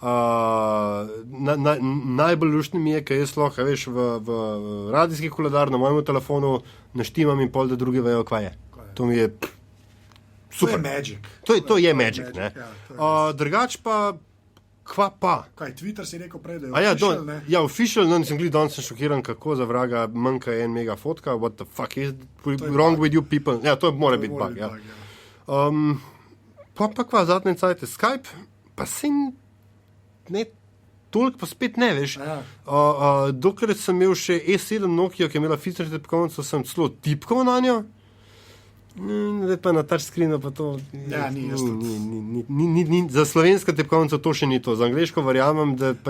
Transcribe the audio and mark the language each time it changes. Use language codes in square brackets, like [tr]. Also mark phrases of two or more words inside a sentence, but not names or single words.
[sl] Najbolj luštni mi je, ker jaz lahko, veš, v radijski koledar na mojem telefonu naštimam in pol, da drugi vejo, kaj je. To mi je super. To je magic. To je magic, ne. Drugač pa, kva pa? Kaj, Twitter si rekel prej, da je official, ne? Ja, official, no, nisem gledal, danes sem šokiran, kako za vraga manjka 1 mega fotka, [en] what the fuck is wrong with you people? [sl] Ja, to mora biti bug, ja. Pa kva zadnje cajte, Skype, pa sin ne, toliko pa spet ne, veš. Dokler sem imel še E7 Nokia, ki je imela fizične tipkovnice, sem celo tipkal na njo. Zdaj pa na touchscreenu pa to ni, za slovenska tipkovnica to še ni to, za angleško verjamem, da pač...